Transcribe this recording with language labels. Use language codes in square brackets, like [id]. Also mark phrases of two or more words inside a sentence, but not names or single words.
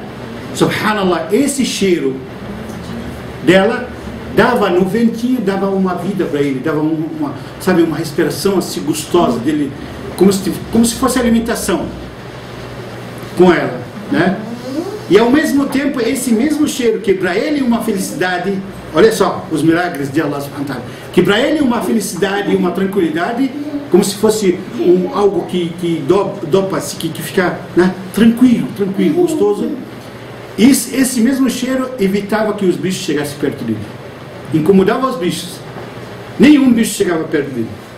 [pt] Subhanallah, esse cheiro dela dava no ventinho, dava uma vida para ele, dava uma respiração assim gostosa dele, como se fosse alimentação com ela, né? E ao mesmo tempo, esse mesmo cheiro que para ele é uma felicidade, olha só os milagres de [ar] الله سبحانه وتعالى, [pt] que para ele é uma felicidade e uma tranquilidade, como se fosse algo que dopa-se, que fica, né, tranquilo, gostoso. Esse mesmo cheiro evitava que os bichos chegassem perto dele, incomodava os bichos, nenhum bicho chegava perto dele.